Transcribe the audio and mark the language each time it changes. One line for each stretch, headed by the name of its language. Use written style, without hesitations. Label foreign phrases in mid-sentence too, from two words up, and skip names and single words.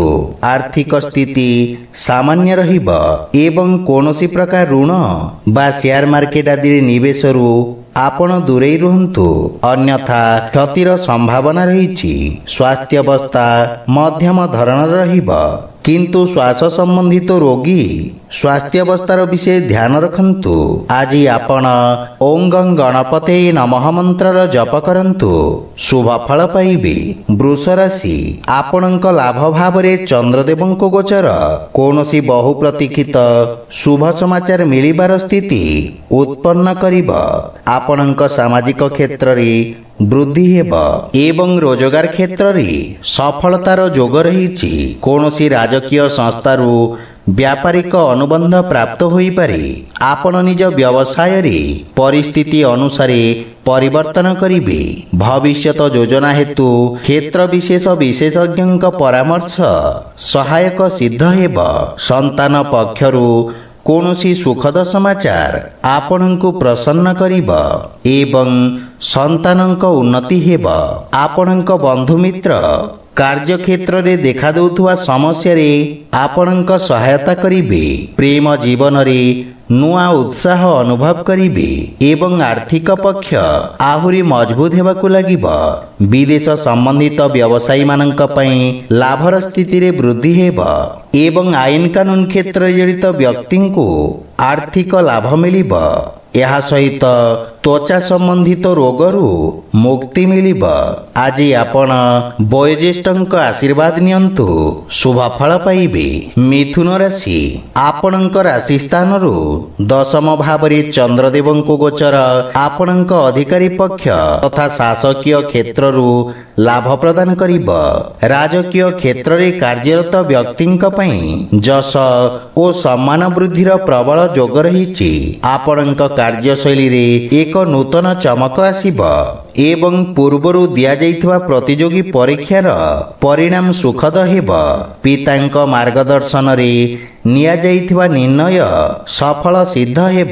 Odia: ଆର୍ଥିକ ସ୍ଥିତି ସାମାନ୍ୟ ରହିବ ଏବଂ କୌଣସି ପ୍ରକାର ଋଣ ବା
English: share market
Odia: ଆଦି ନିବେଶ ରୁ ଆପଣ ଦୂରେ ରୁହନ୍ତୁ, ଅନ୍ୟଥା କ୍ଷତିର ସମ୍ଭାବନା ରହିଛି। ସ୍ୱାସ୍ଥ୍ୟ ଅବସ୍ଥା ମଧ୍ୟମ ଧରଣ ରହିବ, କିନ୍ତୁ ଶ୍ୱାସ ସମ୍ବନ୍ଧିତ ରୋଗୀ ସ୍ୱାସ୍ଥ୍ୟ ଅବସ୍ଥାର ବିଷୟ ଧ୍ୟାନ ରଖନ୍ତୁ। ଆଜି ଆପଣ
Sanskrit: ओं गं गणपते नमः
Odia: ମନ୍ତ୍ର ଜପ କରନ୍ତୁ, ଶୁଭ ଫଳ ପାଇବେ। ବୃଷ ରାଶି ଆପଣଙ୍କ ଲାଭ ଭାବ ରେ ଚନ୍ଦ୍ରଦେବଙ୍କ ଗୋଚର କୌଣସି ବହୁ ପ୍ରତୀକ୍ଷିତ ଶୁଭ ସମାଚାର ମିଳିବାର ସ୍ଥିତି ଉତ୍ପନ୍ନ କରିବ। ଆପଣଙ୍କ ସାମାଜିକ କ୍ଷେତ୍ର ରେ ବୃଦ୍ଧି ହେବ ଏବଂ ରୋଜଗାର କ୍ଷେତ୍ର ରେ ସଫଳତାର ଯୋଗ ରହିଛି। କୌଣସି ରାଜକୀୟ ସଂସ୍ଥାରୁ ବ୍ୟାପାରିକ ଅନୁବନ୍ଧ ପ୍ରାପ୍ତ ହୋଇ ପାରେ। ଆପଣ ନିଜ ବ୍ୟବସାୟ ରେ ପରିସ୍ଥିତି ଅନୁସାର ପରିବର୍ତ୍ତନ କରିବେ। ଭବିଷ୍ୟତ ଯୋଜନା ହେତୁ କ୍ଷେତ୍ର ବିଶେଷ ବିଶେଷଜ୍ଞ ପରାମର୍ଶ ସହାୟକ ସିଦ୍ଧ ହେବ। ସନ୍ତାନ ପକ୍ଷରୁ କୌଣସି ସୁଖଦ ସମାଚାର ଆପଣଙ୍କୁ ପ୍ରସନ୍ନ କରିବ ଏବଂ ସନ୍ତାନଙ୍କ ଉନ୍ନତି ହେବ। ଆପଣଙ୍କ ବନ୍ଧୁ ମିତ୍ର କାର୍ଯ୍ୟ କ୍ଷେତ୍ର ରେ ଦେଖା ଦେଉଥିବା ସମସ୍ୟା ରେ ଆପଣଙ୍କ ସହାୟତା କରିବେ। ପ୍ରେମ ଜୀବନ ରେ ନୂଆ ଉତ୍ସାହ ଅନୁଭବ କରିବେ ଏବଂ ଆର୍ଥିକ ପକ୍ଷ ଆହୁରି ମଜବୁତ ହେବାକୁ ଲାଗିବ। ବିଦେଶ ସମ୍ବନ୍ଧିତ ବ୍ୟବସାୟୀ ମାନଙ୍କ ପାଇଁ ଲାଭର ସ୍ଥିତି ରେ ବୃଦ୍ଧି ହେବ ଏବଂ ଆଇନ କାନୁନ କ୍ଷେତ୍ର ଜଡ଼ିତ ବ୍ୟକ୍ତିଙ୍କୁ ଆର୍ଥିକ ଲାଭ ମିଳିବ। ଏହା ସହିତ ତ୍ୱଚା ସମ୍ବନ୍ଧିତ ରୋଗରୁ ମୁକ୍ତି ମିଳିବ। ଆଜି ଆପଣ ବୟୋଜ୍ୟେଷ୍ଠଙ୍କ ଆଶୀର୍ବାଦ ନିଅନ୍ତୁ ଶୁଭ ଫଳ ପାଇବେ। ମିଥୁନ ରାଶି ଆପଣଙ୍କ ରାଶି ସ୍ଥାନରୁ ଦଶମ ଭାବରେ ଚନ୍ଦ୍ରଦେବଙ୍କ ଗୋଚର ଆପଣଙ୍କ ଅଧିକାରୀ ପକ୍ଷ ତଥା ଶାସକୀୟ କ୍ଷେତ୍ରରୁ ଲାଭ ପ୍ରଦାନ କରିବ। ରାଜକୀୟ କ୍ଷେତ୍ର ରେ କାର୍ଯ୍ୟରତ ବ୍ୟକ୍ତିଙ୍କ ପାଇଁ ଯଶ ଓ ସମ୍ମାନ ବୃଦ୍ଧିର ପ୍ରବଳ ଯୋଗ ରହିଛି। ଆପଣଙ୍କ କାର୍ଯ୍ୟଶୈଳୀରେ ଏକ ନୂତନ ଚମକ ଆସିବ ଏବଂ ପୂର୍ବରୁ ଦିଆଯାଇଥିବା ପ୍ରତିଯୋଗୀ ପରୀକ୍ଷାର ପରିଣାମ ସୁଖଦ ହେବ। ପିତାଙ୍କ ମାର୍ଗଦର୍ଶନରେ ନିଆଯାଇଥିବା ନିର୍ଣ୍ଣୟ ସଫଳ ସିଦ୍ଧ ହେବ।